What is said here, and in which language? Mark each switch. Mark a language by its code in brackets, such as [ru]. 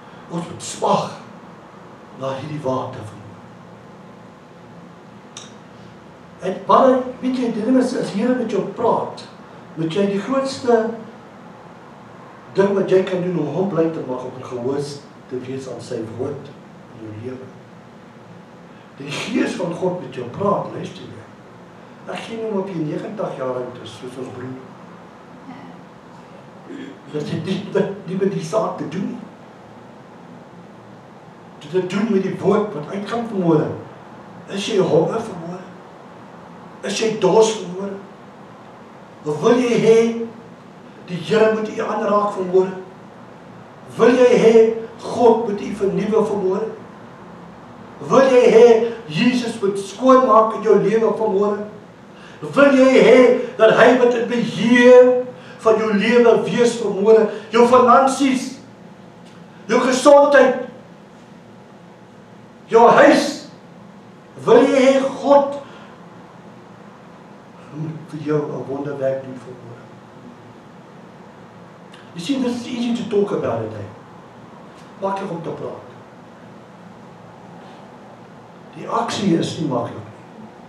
[af] Ons moet smag na hierdie water van En wat weet jy, die ding is, as Here met jou praat, moet jy die grootste ding wat jy kan doen om hom bly te maak, om gehoor te wees aan sy woord in jou lewe. Die Gees van God met jou praat, luister jy. Ek gee nie op jy 90 jaar oud is, soos ons broer. Dat jy nie met die saak te doen. Dit doen met die woord wat uitgaan vanmôre. Is jy honger vanmôre? Is jy dors vanmôre? Of wil jy hê die Here moet u aanraak vanmôre? Wil jy hê God moet u vernuwe vanmôre? Wil jy hê Jesus moet skoonmaak in jou lewe vanmôre? Wil jy hê dat hy moet in beheer van jou lewe wees vanmôre? Jou finansies, jou gesondheid, jou huis. Wil jy hê God moet vir jou 'n wonderwerk doen vanmôre? [en] You see, this is easy to talk about it. [af] Maklik om te praat. Die aksie is nie maklik nie.